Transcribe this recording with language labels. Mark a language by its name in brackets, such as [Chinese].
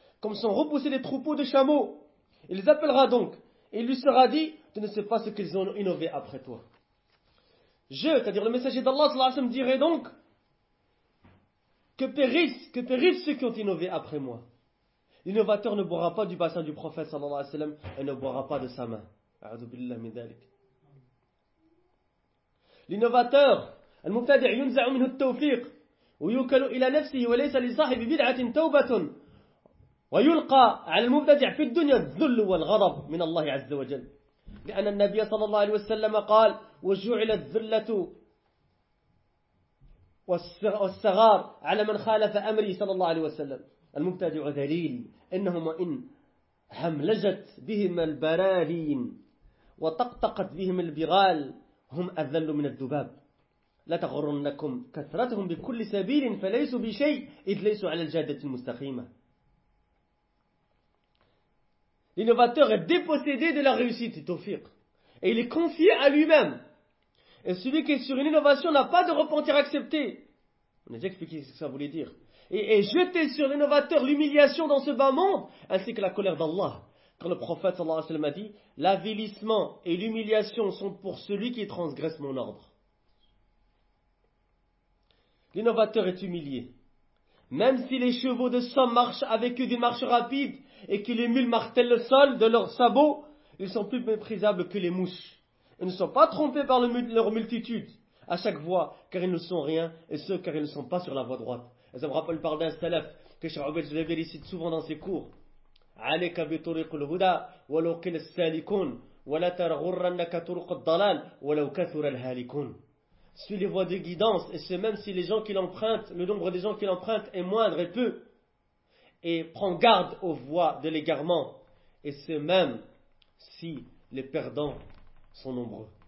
[French] Comme sont repoussés les troupeaux de chameaux. Il les appellera donc et il lui sera dit, tu ne sais pas ce qu'ils ont innové après toi. Je, c'est-à-dire le messager d'Allah sallallahu alayhi wa sallam, dirait donc que périssent ceux qui ont innové après moi. L'innovateur ne boira pas du bassin du prophète sallallahu alayhi wa sallam et ne boira pas de sa main. [Arabic] A'udhu billahi min dhalik. L'innovateur, المبتدع ينزع منه التوفيق ويوكل الى نفسه وليس لصاحب بدعه توبه ويلقى على المبتدع في الدنيا الذل والغضب من الله عز وجل لان النبي صلى الله عليه وسلم قال وجعل الذله والصغار على من خالف امري صلى الله عليه وسلم المبتدع ذليل انهم ان هملجت بهم البراهين وتقطقت بهم البغال هم أذل من الذباب لا تغرنكم كثرتهم بكل سبيل فليس بشيء إذ ليس على الجادة المستقيمة. [French] L'innovateur est dépossédé de la réussite, Tawfiq, et il est confié à lui-même. Et celui qui est sur une innovation n'a pas de repentir accepté. On a déjà expliqué ce que ça voulait dire. Et est jeté sur l'innovateur l'humiliation dans ce bas monde ainsi que la colère d'Allah. Quand le prophète sallallahu alayhi wa sallam a dit, l'avilissement et l'humiliation sont pour celui qui transgresse mon ordre. L'innovateur est humilié. Même si les chevaux de somme marchent avec eux d'une marche rapide et que les mules martèlent le sol de leurs sabots, ils sont plus méprisables que les mouches. Ils ne sont pas trompés par leur multitude à chaque voie, car ils ne sont rien, et ceux car ils ne sont pas sur la voie droite. Et ça me rappelle par d'un salaf que Cheikh Obed Jalabir cite souvent dans ses cours. [Arabic] عليك بطريق الهدى ولو قل السالكون ولا ترغرنك طرق الضلال ولو كثر الهالكون. [French] Suis les voies de guidance et c'est même si les gens qui l'empruntent, le nombre des gens qui l'empruntent est moindre et peu. Et prends garde aux voies de l'égarement et c'est même si les perdants sont nombreux.